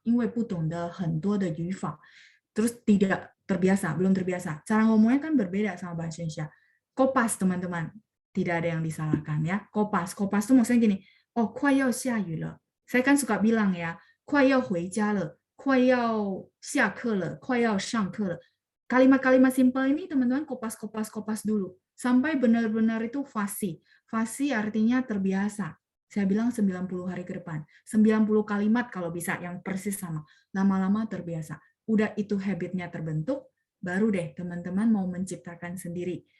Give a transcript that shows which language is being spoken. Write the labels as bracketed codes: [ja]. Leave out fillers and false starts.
[zh] 因为不懂得很多的语法。 [id] Terus tidak terbiasa, belum terbiasa. Cara ngomongnya kan berbeda sama bahasa Indonesia. Kopas, teman-teman. Tidak ada yang disalahkan ya. Kopas. Kopas itu maksudnya gini. Oh, [zh] 快要下雨了. [id] Saya kan suka bilang ya, [zh] 快要回家了, 快要下课了, 快要上课了. [id] Kalimat-kalimat simpel ini teman-teman kopas dulu sampai benar-benar itu fasih. Fasih artinya terbiasa. Saya bilang 90 hari ke depan. 90 kalimat kalau bisa yang persis sama. Lama-lama terbiasa. Udah itu habitnya terbentuk, baru deh teman-teman mau menciptakan sendiri.